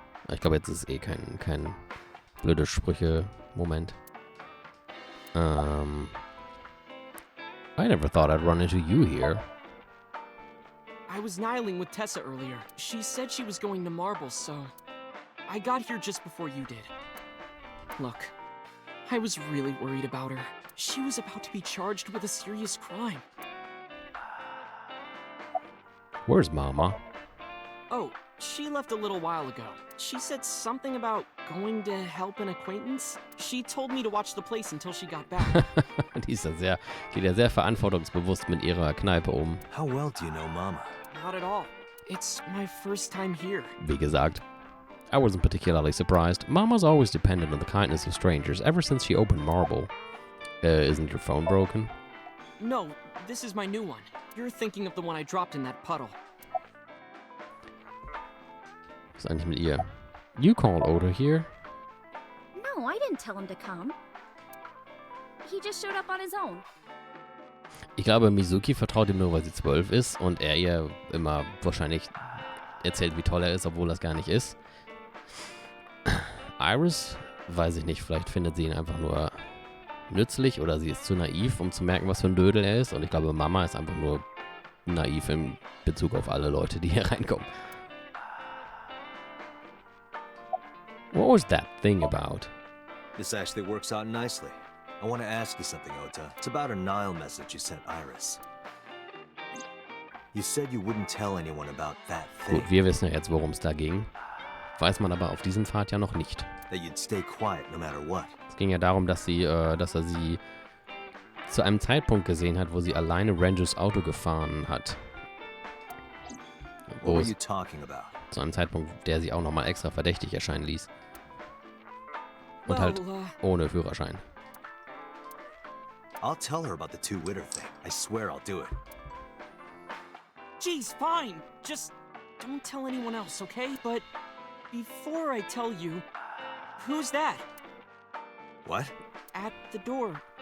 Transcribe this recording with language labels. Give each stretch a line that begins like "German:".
German: Ich glaube, jetzt ist eh kein blöde Sprüche-Moment.
English: I never thought I'd run into you here. I was nihiling with Tessa earlier. She said she was going to Marble, so I got here just before you did. Look, I was really worried about her. She was about to be charged with a serious crime. Where's Mama? Oh, she left a little while ago. She said something about going to help an acquaintance. She told me to watch the place until she got back.
German: Die ist geht ja sehr verantwortungsbewusst mit ihrer Kneipe um.
English: How well do you know Mama? Not at all. It's my first time here. Wie gesagt, I wasn't particularly surprised. Mama's always dependent on the kindness of strangers ever since she opened Marble. Isn't your phone broken? No, this is my new one. You're thinking of the one I dropped in that puddle.
German: Was ist eigentlich mit ihr?
English: You called Ota here? No, I didn't tell him to come. He just showed up on his own.
German: Ich glaube, Mizuki vertraut ihm nur, weil sie 12 ist und er ihr immer wahrscheinlich erzählt, wie toll er ist, obwohl das gar nicht ist. Iris, weiß ich nicht, vielleicht findet sie ihn einfach nur nützlich oder sie ist zu naiv, um zu merken, was für ein Dödel er ist. Und ich glaube, Mama ist einfach nur naiv in Bezug auf alle Leute, die hier reinkommen.
English: What was that thing about? This actually works out nicely. I want to ask you something, Ota. It's about a Nile message you sent Iris. You said you wouldn't tell anyone about that thing.
German: Gut, wir wissen ja jetzt, worum es da ging. Weiß man aber auf diesem Pfad ja noch nicht.
English: That you'd stay quiet no matter what.
German: Es ging ja darum, dass er sie zu einem Zeitpunkt gesehen hat, wo sie alleine Rangers Auto gefahren hat.
English: What were you talking about?
German: Zu einem Zeitpunkt, der sie auch nochmal extra verdächtig erscheinen ließ. Und halt ohne Führerschein.
English: I'll tell her about the two-witter thing. I swear I'll do it. Geez, fine. Just don't tell anyone else, okay? But before I tell you, who's that? What? At the door.